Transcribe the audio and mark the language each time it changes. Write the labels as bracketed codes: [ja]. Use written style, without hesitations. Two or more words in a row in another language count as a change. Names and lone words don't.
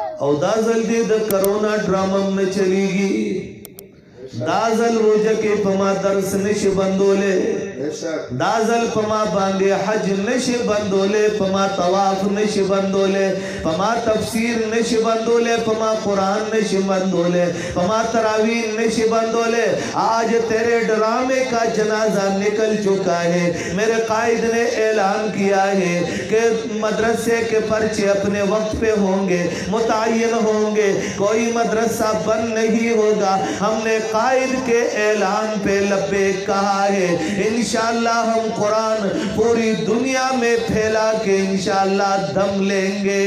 [ps] او دا ځل دې د کرونا ډرامه نه چلیږي دا ځل روژه کې په ما درس نشي بندولی دا ځل په ما باندې حج نشي بندولی په ما طواف نشي بندولی په ما تفسیر نشي بندولی په ما قرآن نشي بندولی په ما تراویح نشی بندولے [ur] آج تیرے ڈرامے کا جنازہ نکل چکا ہے میرے قائد نے اعلان کیا ہے کہ مدرسے کے پرچے اپنے وقت پہ ہوں گے متعین ہوں گے کوئی مدرسہ بند نہیں ہوگا ہم نے قائد کے اعلان پہ لبیک کہا ہے انشاءاللہ ہم قرآن پوری دنیا میں پھیلا کے انشاءاللہ دم لیں گے